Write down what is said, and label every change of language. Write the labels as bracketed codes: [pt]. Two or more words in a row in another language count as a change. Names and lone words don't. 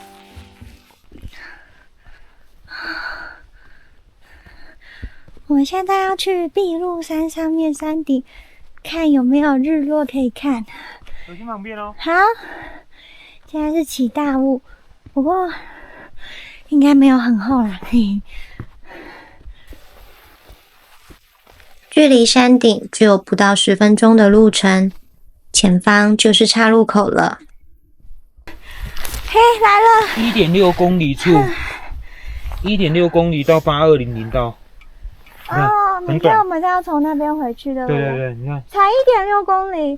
[zh] 我們現在要去碧露山上面山頂，看有沒有日落可以看。小心旁邊哦。好，現在是起大霧，不過應該沒有很厚啦。距離山頂只有不到10分鐘的路程，前方就是岔路口了。嘿，來了！1.6公里處，1.6公里到8200道。哦，明天我们是要從那邊回去的。对对对，你看，才1.6公里